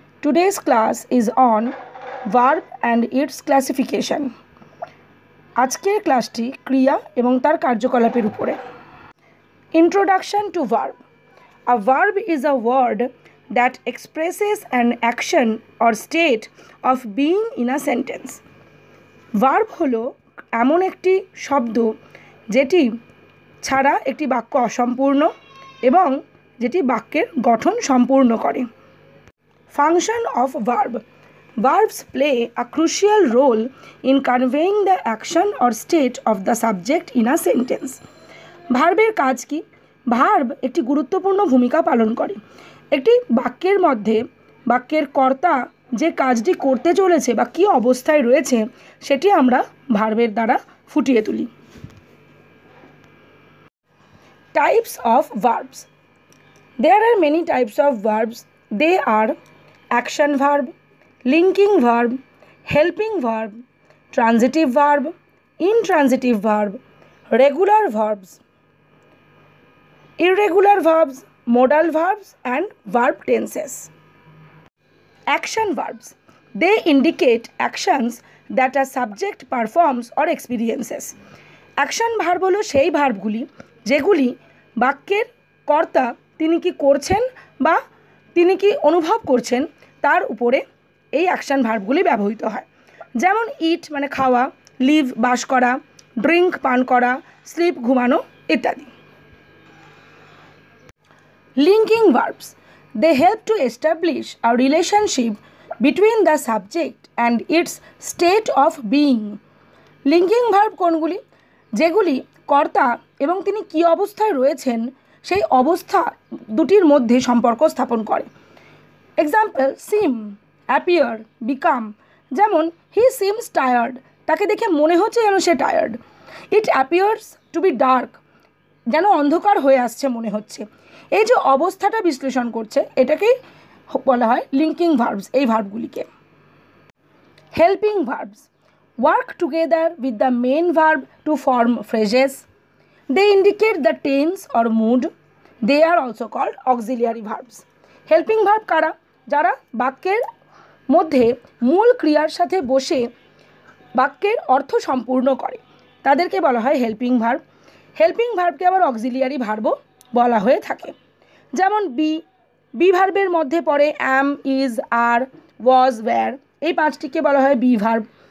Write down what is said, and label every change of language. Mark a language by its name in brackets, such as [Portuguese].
[English] Today's class is on verb and its classification. [Bangla] আজকের ক্লাসটি ক্রিয়া এবং তার কার্যকলাপের উপরে। [English] Introduction to verb. A verb is a word that expresses an action or state of being in a sentence. [Bangla] Verb হলো এমন একটি শব্দ যেটি ছাড়া একটি বাক্য অসম্পূর্ণ এবং যেটি বাক্যের গঠন সম্পূর্ণ করে। [English] Function of verb. Verbs play a crucial role in conveying the action or state of the subject in a sentence. [Bangla] ভার্বের কাজ কি? ভার্ব একটি গুরুত্বপূর্ণ ভূমিকা পালন করে। একটি বাক্যের মধ্যে বাক্যের কর্তা যে কাজটি করতে চলেছে বা কী অবস্থায় রয়েছে সেটি আমরা ভার্বের দ্বারা ফুটিয়ে তুলি। [English] Types of verbs. There are many types of verbs. They are action verb, linking verb, helping verb, transitive verb, intransitive verb, regular verbs, irregular verbs, modal verbs and verb tenses. Action verbs. They indicate actions that a subject performs or experiences. [Bangla] Action verb হলো সেই ভার্বগুলি যেগুলি বাক্যের কর্তা তিনি কি করছেন বা তিনি কি অনুভব করছেন তার উপরে এই অ্যাকশন ভার্বগুলি ব্যবহৃত হয়। যেমন ইট মানে খাওয়া, লিভ বাস করা, ড্রিঙ্ক পান করা, স্লিপ ঘুমানো ইত্যাদি। [English] Linking verbs. They help to establish a relationship between the subject and its state of being. [Bangla] Linking verb কোনগুলি? যেগুলি কর্তা এবং তিনি কী অবস্থায় রয়েছেন সেই অবস্থা দুটির মধ্যে সম্পর্ক স্থাপন করে। [English] Example seem, appear, become. [Bangla] যেমন [English] he seems tired, [Bangla] তাকে দেখে মনে হচ্ছে যেন সে tired. [English] it appears to be dark, [Bangla] যেন অন্ধকার হয়ে আসছে মনে হচ্ছে। এই যে অবস্থাটা বিশ্লেষণ করছে এটাকেই বলা হয় লিঙ্কিং ভার্বস, এই ভার্বগুলিকে। [English] Helping verbs work together with the main verb to form phrases. They indicate the tense or mood. They are also called auxiliary verbs. Helping verb [Bangla] কারা? যারা বাক্যের মধ্যে মূল ক্রিয়ার সাথে বসে বাক্যের অর্থ সম্পূর্ণ করে তাদেরকে বলা হয় হেল্পিং ভার্ব। হেল্পিং ভার্বকে আবার অক্সিলিয়ারি ভার্বও বলা হয়ে থাকে। যেমন বি ভার্বের মধ্যে পড়ে অ্যাম, ইজ, আর, ওয়াজ, ওয়্যার, এই পাঁচটিকে বলা হয় বি ভার্ব।